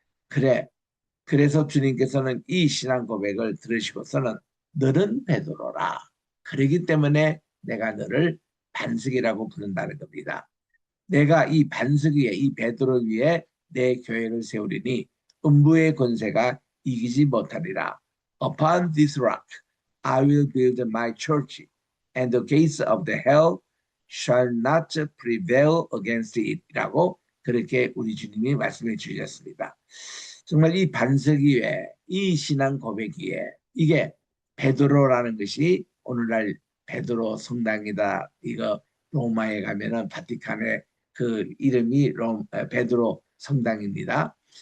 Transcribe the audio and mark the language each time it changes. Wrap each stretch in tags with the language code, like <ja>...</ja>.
<ko>그래, 그래서 주님께서는 이 신앙 고백을 들으시고서는 너는 베드로라. 그러기 때문에 내가 너를 반석이라고 부른다는 겁니다. 내가 이 반석 위에, 이 베드로 위에 내 교회를 세우리니 음부의 권세가 이기지 못하리라.</ko> <en>Upon this rock I will build my church, and the gates of the hell shall not prevail against it.</en> <ko>라고 그렇게 우리 주님이 말씀해 주셨습니다. 정말 이 반석 위에, 이 신앙 고백 위에, 이게 베드로라는 것이 오늘날 베드로 성당이다. 이거 로마에 가면은 바티칸에 그 이름이 베드로 성당입니다.</ko>